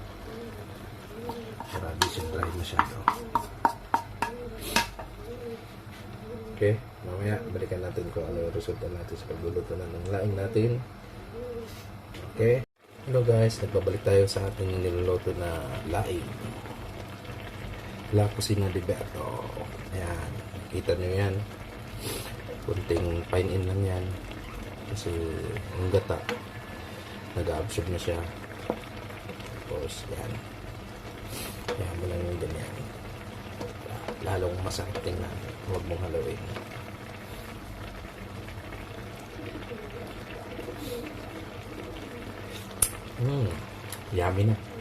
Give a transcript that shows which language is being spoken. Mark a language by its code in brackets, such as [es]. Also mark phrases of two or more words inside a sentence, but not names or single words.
[tl] para di siya dry masyado. Okay, mamaya balikan natin kung ano yung resulta natin sa pagluluto na ng laing natin Okay. [en] Hello guys, [tl] nagbabalik tayo sa ating niluluto na laing. La Cocina de Berto. Ayan, kita nyo yan. Kunting fine-in lang yan. Kasi ang gata, nag-absorb na siya. Tapos, yan. Ayan mo lang yung ganyan. Lalong masakit tingnan. Huwag mong haluin. Yummy na.